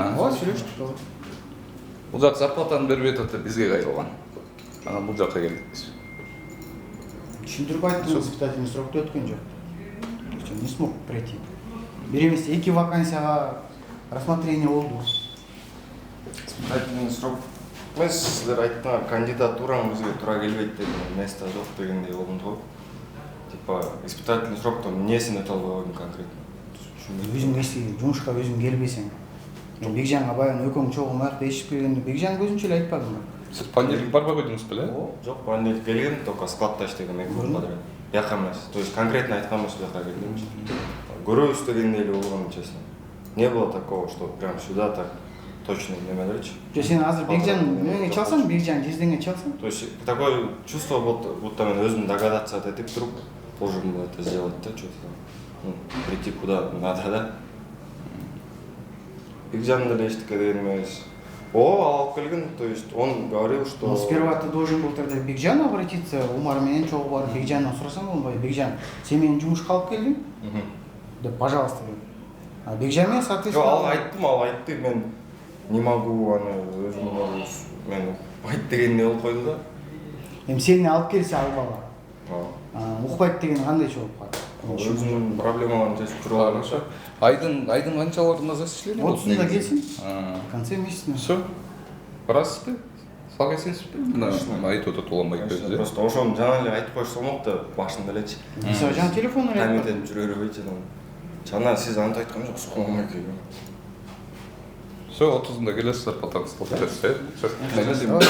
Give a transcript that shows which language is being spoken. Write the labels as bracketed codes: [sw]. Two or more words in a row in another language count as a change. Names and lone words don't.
[ky] ооба сүйлөштүк ооба. Бул жак зарплатаны бербей атат, бизге кайрылган. Анан бул жакка келдик биз. Түшүндүрүп айттым, [ru] испытательный срокто [ky] өткөн жок. [ru] Не смог пройти. [ky] Бир эмес 2 вакансияга рассмотрение болду. [ru] Испытательный срок [ky] эмес, силер айткан кандидатураң бизге туура келбейт деген место жок дегендей болду го. [ru] Типа испытательный сроктон [ky] эмнесин өтө албай койдуң конкретно? Өзүң жумушка өзүң келбесең. Мен Бекжанга баягы экөөң чогуу аякта ишип келгенде Бекжан көзүнчө эле айтпадым ба? Сиз понедельник барбай койдуңуз беле? Жок, понедельник келгем, только складта иштегем 2 жыл подряд. Бияка эмес, [ru] то есть конкретно [ky] айткан эмес, бияка келдимчи. Көрөбүз дегендей эле болгон, [ru] честно. Не было такого, что прям сюда так точно немелерчи. [ky] Жо сен азыр Бекжан эмеңе чалсаң, Бекжан жездеңе чалсаң. [ru] То есть такое чувство, будто [ky] мен өзүм [ru] догадаться [ky] этип туруп [ru] должен был это сделать, да, что-то там. Ну, прийти куда надо, да? [ky] Бекжан деле эчтеке деген эмес. Алып келген, [ru] то есть он говорил, что... Ну, сперва ты должен был тогда к Бекжану обратиться, [ky] Умар менен чогуу барып Бекжандан сурасаң болбойбу. Бекжан, сен мени жумушка алып келдиң? [ru] Да, пожалуйста. А Бекжан мен соответственно... [ky] Ал айтты, мен [ru] не могу, [ky] өзүм мен укпайт дегендей болуп койду да. Эми сени алып келсе ал бала. Укпайт деген кандай болуп калат? Өзүнүн проблемаларын чечип жүрүп [ru] Хорошо. [ky] Айдын канчаларында заселение? 30-ында келсин. [ru] В конце месяца. Все. [ky] Барасызбы? Согласенсизби? Айтып атат уланбай кетти. Просто ошону жана эле айтып коюш болмок да башында элечи. Мисалы жана телефон эле айтып. Камеден жүрө бербейт жана. Жана сиз антип айткан жоксуз го мамеке. Все, 30-ында келесиз, зарплатаңызды алып бересиз.